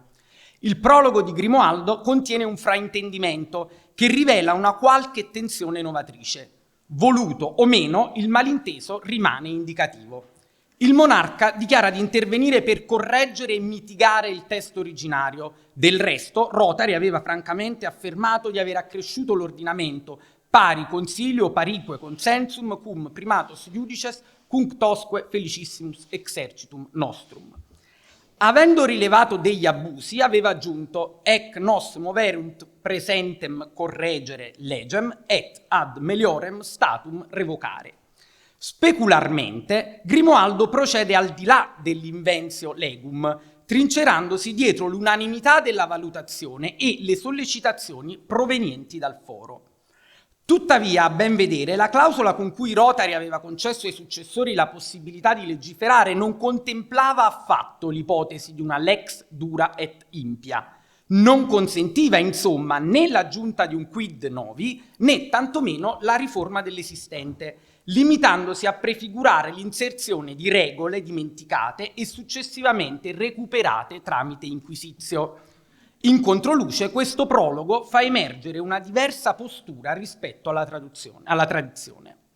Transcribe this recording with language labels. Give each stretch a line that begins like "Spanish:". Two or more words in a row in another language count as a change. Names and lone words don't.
Italian: Il prologo di Grimoaldo contiene un fraintendimento che rivela una qualche tensione novatrice. Voluto o meno, il malinteso rimane indicativo. Il monarca dichiara di intervenire per correggere e mitigare il testo originario. Del resto, Rotari aveva francamente affermato di aver accresciuto l'ordinamento,
Latin: pari consilio parique consensum cum primatos iudices cunctosque felicissimus exercitum nostrum.
Italian: Avendo rilevato degli abusi, aveva aggiunto
Latin: ec nos moverunt presentem corregere legem et ad meliorem statum revocare.
Italian: Specularmente, Grimoaldo procede al di là dell'
Latin: inventio legum,
Italian: trincerandosi dietro l'unanimità della valutazione e le sollecitazioni provenienti dal foro. Tuttavia, a ben vedere, la clausola con cui Rotary aveva concesso ai successori la possibilità di legiferare non contemplava affatto l'ipotesi di una
Latin: lex dura et impia.
Italian: Non consentiva, insomma, né l'aggiunta di un
Latin: quid novi,
Italian: né tantomeno la riforma dell'esistente, limitandosi a prefigurare l'inserzione di regole dimenticate e successivamente recuperate tramite inquisizio. In controluce, questo prologo fa emergere una diversa postura rispetto alla tradizione.